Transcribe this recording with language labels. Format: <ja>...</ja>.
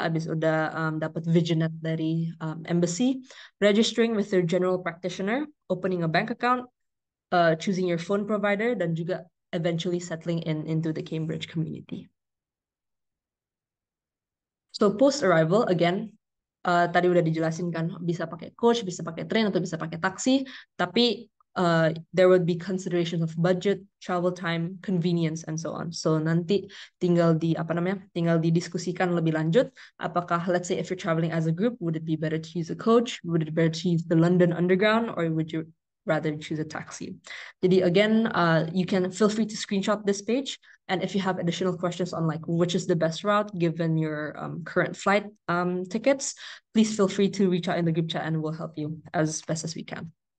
<id>Abis udah dapat Viginet dari embassy.</id> <en>Registering with your general practitioner. Opening a bank account. Choosing your phone provider.</en> <id>Dan juga</id> <en>eventually settling into the Cambridge community. So post arrival again,</en> <id>tadi udah dijelasin kan bisa pakai coach, bisa pakai train atau bisa pakai taksi, tapi</id> <en>there would be considerations of budget, travel time, convenience, and so on.</en> <id>So nanti tinggal didiskusikan lebih lanjut. Apakah</id> <en>let's say if you're traveling as a group, would it be better to use a coach? Would it be better to use the London Underground, or would you rather choose a taxi?</en> <id>Jadi</id> <en>again, you can feel free to screenshot this page. And if you have additional questions on like which is the best route given your current flight tickets, please feel free to reach out in the group chat and we'll help you as best as we can.</en>